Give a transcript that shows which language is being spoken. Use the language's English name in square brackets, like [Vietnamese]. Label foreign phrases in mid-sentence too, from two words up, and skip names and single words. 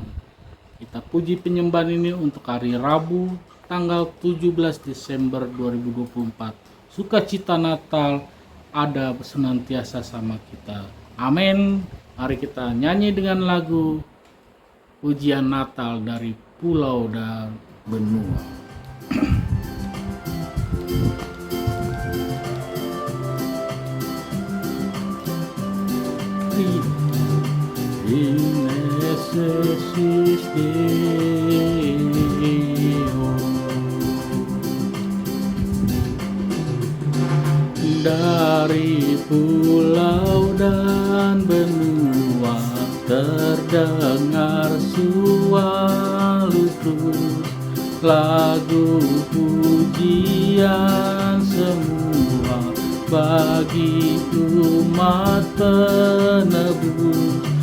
[Indonesian] Kita puji penyembahan ini untuk hari Rabu tanggal 17 Desember 2024. Sukacita Natal ada senantiasa sama kita. Amin. Mari kita nyanyi dengan lagu Pujian Natal dari Pulau dan Benua. [Latin] In excelsis Deo. [Indonesian] Dari pulau dan benua terdengar suara lutut lagu pujian semua bagi umat penebus.